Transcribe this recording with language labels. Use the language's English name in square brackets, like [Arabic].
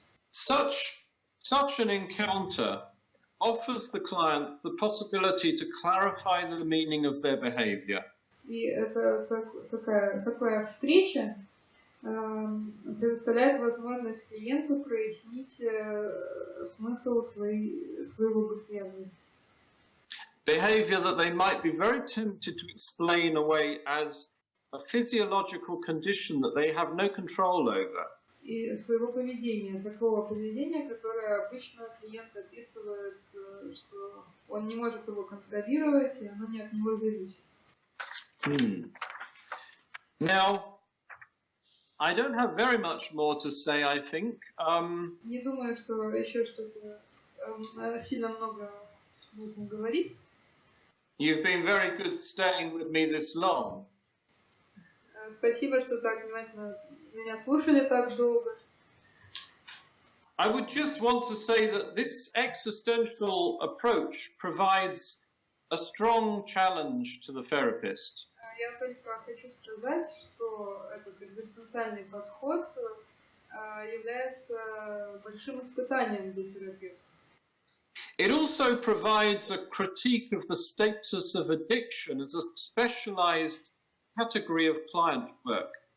[English] Such an encounter offers the client the possibility to clarify the meaning of their behavior. [Russian] И это такая встреча предоставляет возможность клиенту прояснить смысл своего бытия. [English] Behavior that they might be very tempted to explain away as a physiological condition that they have no control over. [Russian] И своего поведения, такого поведения, которое обычно клиент описывает, что он не может его контролировать, и оно не от него зависит. [English] Now, I don't have very much more to say, I think. [Russian] Не думаю, что еще что-то сильно много нужно говорить. [English] You've been very good staying with me this long. [Russian] Спасибо, что так внимательно меня слушали так долго. [English] I would just want to say that this existential approach provides a strong challenge to the therapist. [Russian] Я только хочу сказать, что этот экзистенциальный подход является большим испытанием для терапевта. [English] It also provides a critique of the status of addiction as a specialized category of client work.